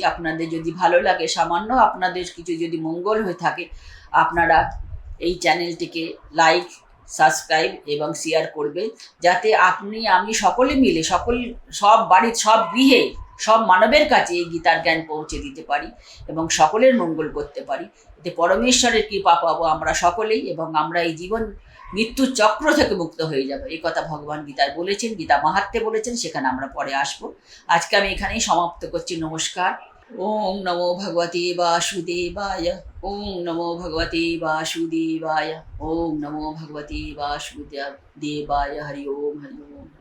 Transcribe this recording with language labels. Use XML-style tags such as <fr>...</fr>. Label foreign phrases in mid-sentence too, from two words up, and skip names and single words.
<bn>আপনাদের যদি ভালো লাগে, সামান্য আপনাদের কিছু যদি মঙ্গল হয়ে থাকে, আপনারা এই চ্যানেলটিকে লাইক, সাবস্ক্রাইব এবং শেয়ার করবে, যাতে আপনি আমি সকলে মিলে সব বাড়ির সব গৃহে সব মানবের কাছে এই গীতার জ্ঞান পৌঁছে দিতে পারি এবং সকলের মঙ্গল করতে পারি। এতে পরমেশ্বরের কৃপা পাবো আমরা সকলেই, এবং আমরা এই জীবন মৃত্যুর চক্র থেকে মুক্ত হয়ে যাবে। এই কথা ভগবান গীতায় বলেছেন, গীতা মাহাত্ম্যে বলেছেন, সেখানে আমরা পরে আসবো। আজকে আমি এখানেই সমাপ্ত করছি। নমস্কার।</bn> <sa>ওম নমো ভগবতে বাসুদেবায়। ওম নমো ভগবতে বাসুদেবায়। ওম নমো ভগবতে বাসুদেবায়। হরি ওম, হরি ওম।</sa>